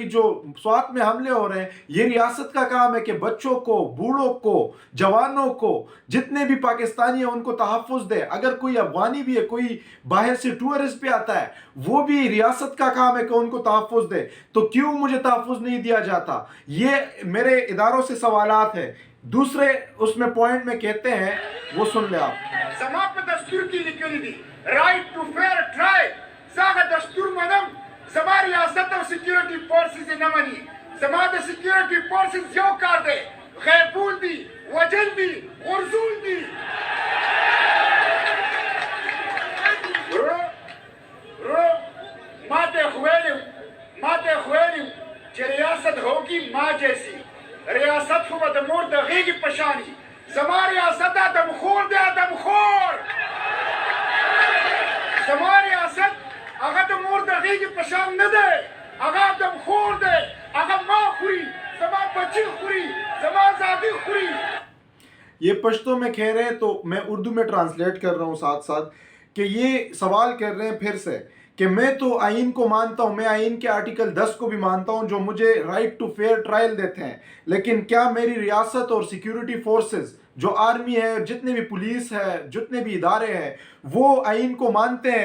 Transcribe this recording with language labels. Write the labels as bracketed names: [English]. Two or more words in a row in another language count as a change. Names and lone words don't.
[Urdu] جو سوات میں حملے ہو رہے ہیں، یہ ریاست کا کام ہے کہ بچوں کو، بوڑھوں کو، جوانوں کو، جتنے بھی پاکستانی ہیں ان کو تحفظ دے. اگر کوئی افغانی بھی ہے، کوئی باہر سے ٹورسٹ پہ آتا ہے، وہ بھی ریاست کا کام ہے کہ ان کو تحفظ دے. تو کیوں مجھے تحفظ نہیں دیا جاتا؟ یہ میرے اداروں سے سوالات ہے. دوسرے اس میں پوائنٹ میں کہتے ہیں وہ سن لیں آپ. [Pashto] زما په دستور کې لیکلي دي [English] right to fair trial. [Pashto] زه دستور منم. زما ریاست او سکیورټي فورسز نه مني. زما د سکیورټي فورسز یو کار دی غیبول دي وجل دي غرزول دي. ماته خویلو چې [Urdu] ریاست ہوگی ماں جیسی. [Pashto] ریاست خو به د مور د غېږې په شاني. زما ریاست آدمخور دی آدمخور. زما ریاست هغه د مور د غېږې په شان نه دی. هغه آدمخور دی. هغه ما خوري. زما بچی خوري. زما آزادی خوري. [Urdu] یہ پشتو میں کہہ رہے ہیں تو میں اردو میں ٹرانسلیٹ کر رہا ہوں ساتھ ساتھ کہ یہ سوال کر رہے ہیں پھر سے کہ میں تو آئین کو مانتا ہوں, میں آئین کے آرٹیکل 10 کو بھی مانتا ہوں جو مجھے [English] right to fair trial [Urdu] دیتے ہیں, لیکن کیا میری ریاست اور سیکیورٹی فورسز جو آرمی ہے, جتنے بھی پولیس ہے, جتنے بھی ادارے ہیں, وہ آئین کو مانتے ہیں؟